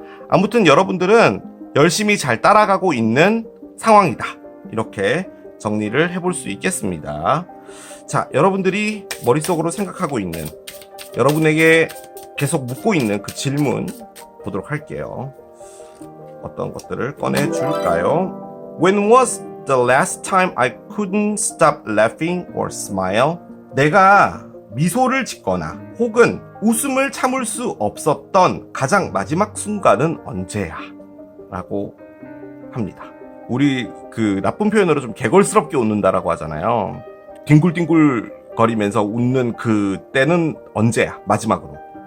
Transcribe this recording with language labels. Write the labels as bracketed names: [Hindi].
[Korean] 아무튼 여러분들은 열심히 잘 따라가고 있는 상황이다, 이렇게 정리를 해볼 수 있겠습니다. 자, 여러분들이 머릿속으로 생각하고 있는, 여러분에게 계속 묻고 있는 그 질문 보도록 할게요. 어떤 것들을 꺼내줄까요? [English] When was the last time I couldn't stop laughing or smile? [Korean] 내가 미소를 짓거나 혹은 웃음을 참을 수 없었던 가장 마지막 순간은 언제야? 라고 합니다. 우리 그 나쁜 표현으로 좀 개걸스럽게 웃는다라고 하잖아요. 뒹굴뒹굴 거리면서 웃는 그 때는 언제야? 마지막으로.